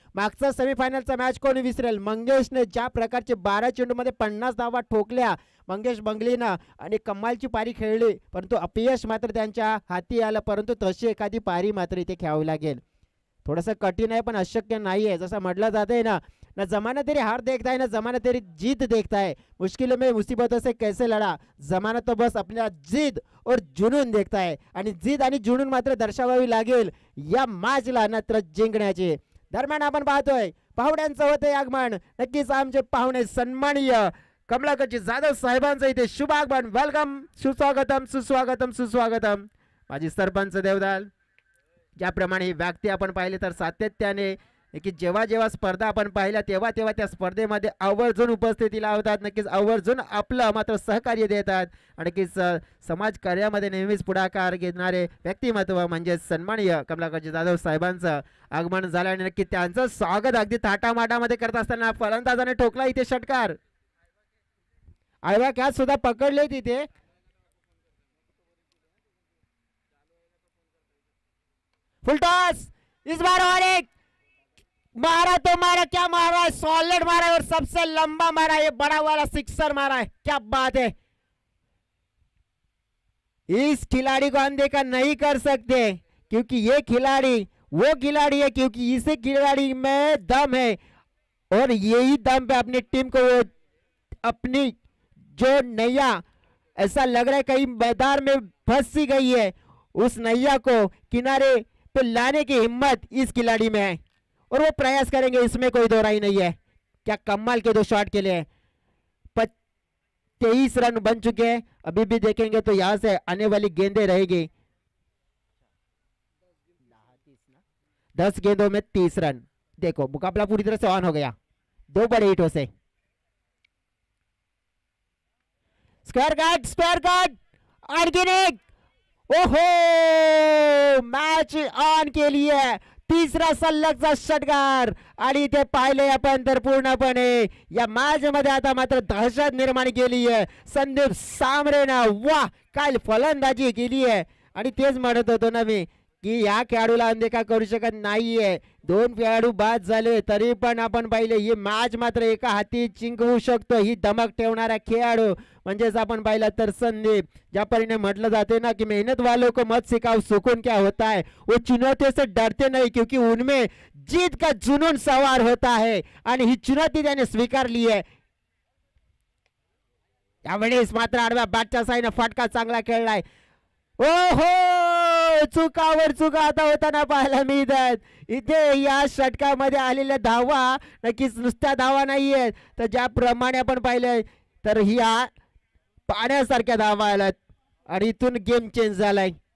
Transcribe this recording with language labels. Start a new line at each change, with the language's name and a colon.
Marathi: मागचा सेमीफायनलचा मॅच कोणी विसरेल, मंगेशने ज्या प्रकारचे 12 चेंडूमध्ये 50 धावा ठोकल्या मंगेश बंगलीनं आणि कमालची पारी खेळली, परंतु अपयश मात्र त्यांच्या हाती आलं. परंतु तशी एखादी पारी मात्र इथे खेळावी लागेल. थोडंसं कठीण आहे पण अशक्य नाही आहे. जसं म्हटलं जाते ना
Hindi: जमाना तेरी हार देखता है ना जमाना तेरी जीत देखता है, मुश्किलों में मुसीबतों से कैसे लड़ा, जमाना तो बस अपना जिद और जुनून देखता है.
Marathi: आणि जिद आणि जुनून मात्र दर्शवावी लागेल या मॅचला मात्र जिंकण्याची. दरम्यान आपण पाहतोय पाहुण्यांचं होते आगमन. नक्कीच आमचे पाहुणे सन्माननीय कमलाकरजी जाधव साहेबांचं इथे शुभ आगमन. वेलकम, सुस्वागतम सुस्वागतम सुस्वागतम. माझी सरपंच देवदाल ज्याप्रमाणे व्यक्ती आपण पाहिले तर सातत्याने की जेव्हा जेव्हा स्पर्धा आपण पाहिल्या तेव्हा तेव्हा त्या स्पर्धेमध्ये आवर्जून उपस्थिती लावतात, नक्कीच आवर्जून आपलं मात्र सहकार्य देतात आणि नक्कीच समाज कार्यामध्ये नेहमीच पुढाकार घेणारे व्यक्तिमत्व म्हणजे सन्माननीय कमलाकरजी जाधव साहेबांचं आगमन झालं आणि नक्की त्यांचं स्वागत अगदी थाटामाटामध्ये करत असताना फलंदाजाने ठोकला इथे षटकार. आयवा कॅच सुद्धा पकडले तिथे.
Hindi: फुल टॉस इस बार और एक मारा तो मारा, क्या मारा है, सॉलिड मारा है और सबसे लंबा मारा है, ये बड़ा वाला सिक्सर मारा है. क्या बात है, इस खिलाड़ी को अनदेखा नहीं कर सकते क्योंकि ये खिलाड़ी वो खिलाड़ी है, क्योंकि इस खिलाड़ी में दम है और यही दम पे अपनी टीम को वो अपनी जो नैया, ऐसा लग रहा है कहीं मैदान में फंस सी गई है, उस नैया को किनारे पे लाने की हिम्मत इस खिलाड़ी में है और वो प्रयास करेंगे, इसमें कोई दो राय नहीं है। क्या कमाल के दो शॉट के लिए 23 रन बन चुके हैं। अभी भी देखेंगे तो यहां से आने वाली गेंदें रहेगी। 10 गेंदों में 30 रन। देखो मुकाबला पूरी तरह से ऑन हो गया 2 बड़े हिटों से।
Marathi: स्क्वायर गार्ड ऑर्गेनिक, ओहो मॅच ऑन केली आहे। तिसरा सलगचा षटकार आणि इथे पाहिले आपण तर पूर्णपणे या मॅच मध्ये आता मात्र दहशत निर्माण केली आहे संदीप सांबरेनं। वाह काय फलंदाजी केली आहे आणि तेच म्हणत होतो ना मी की या खेळाडूला अनदेखा करू शकत नाहीये। 2 खेळाडू बाद झाले तरी पण आपण पाहिले ही मॅच मात्र एका हाती जिंकवू शकतो ही धमक ठेवणारा खेळाडू म्हणजेच आपण पाहिलं तर संदीप। ज्या परीने म्हटलं जाते ना कि
Hindi: मेहनत वालों को मत सिखाओ सुकून क्या होता है, वो चुनौतियों से डरते नहीं क्योंकि उनमें जीत का जुनून सवार होता है
Marathi: आणि ही चुनौती त्याने स्वीकारली आहे। यावेळेस मात्र आडव्या बॅटच्या साईने फटका चांगला खेळलाय। ओहो चुकावर चुका आता होताना पाहायला मिळतात। इथे या षटकामध्ये आलेल्या धावा नक्कीच नुसत्या धावा नाहीयेत तर ज्याप्रमाणे आपण पाहिलंय तर ही पाण्यासारख्या धावा आल्यात आणि इथून गेम चेंज झालाय।